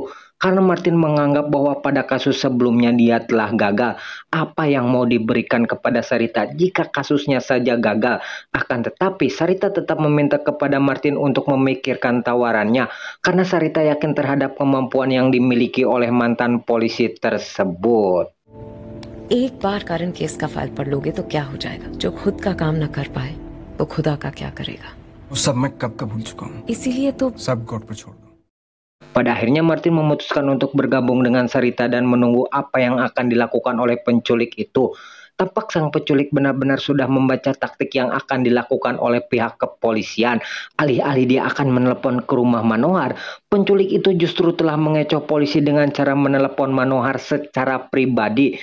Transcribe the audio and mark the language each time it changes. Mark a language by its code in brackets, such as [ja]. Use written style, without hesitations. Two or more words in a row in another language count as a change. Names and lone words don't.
[id] Karena Martin menganggap bahwa pada kasus sebelumnya dia telah gagal. Apa yang mau diberikan kepada Sarita jika kasusnya saja gagal? Akan tetapi Sarita tetap meminta kepada Martin untuk memikirkan tawarannya. Karena Sarita yakin terhadap kemampuan yang dimiliki oleh mantan polisi tersebut. [hi] एक बार कारण केस का फाइल पढ़ लोगे तो क्या हो जाएगा? जो खुद का काम न कर पाए तो खुदा का क्या करेगा? वो सब मैं कब का भूल चुका हूँ। इसीलिए तो सब गॉड पे छोड़ दो। [id] Pada akhirnya Martin memutuskan untuk bergabung dengan Sarita dan menunggu apa yang akan dilakukan oleh penculik itu. Tampak sang penculik benar-benar sudah membaca taktik yang akan dilakukan oleh pihak kepolisian. Alih-alih dia akan menelepon ke rumah Manohar, penculik itu justru telah mengecoh polisi dengan cara menelepon Manohar secara pribadi.